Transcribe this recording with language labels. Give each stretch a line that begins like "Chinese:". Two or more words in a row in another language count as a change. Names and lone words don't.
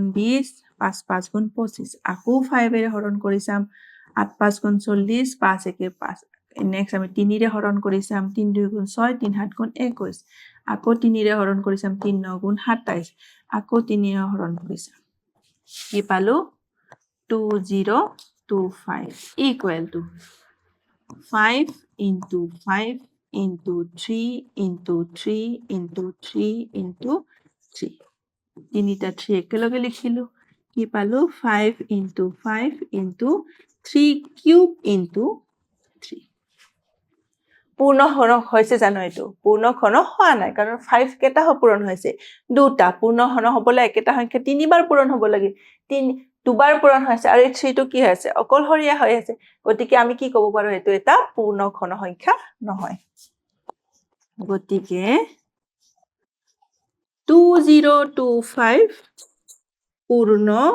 Assamese: 20 5 5 গুণ 25 আকৌ 5 এৰে হৰণ কৰি চাম 8 5 গুণ 40 5 1 5 নেক্সট আমি 3 ৰে হৰণ কৰি চাম 3 2 গুণ 6 3 7 গুণ 21 আকৌ 3 ৰে হৰণ কৰি চাম 3 9 গুণ 27 আকৌ 3 ৰে হৰণ কৰি চাম কি পালো
English: 2025 equal to 5 into 5 into 3 into 3 into 3 into 3
Assamese: তিনিটা 3 একেলগে লিখিলো কি পালো
English: 5 into 5 into 3 cube into 3
Assamese: পূৰ্ণ ঘন হৈছে জানো এটো পূৰ্ণ ঘন হোৱা নাই কাৰণ 5 কেটা পূৰণ হৈছে দুটা পূৰ্ণ ঘন হ'বলৈ একেটা সংখ্যা তিনিবাৰ পূৰণ হ'ব লাগে দুবাৰ পূৰণ হৈছে আৰু 3 টো কি হৈছে অকলহৰীয়া হৈ আছে গতিকে আমি কি ক'ব পাৰো এটো এটা পূৰ্ণ ঘন সংখ্যা নহয় গতিকে 2025 পূৰ্ণ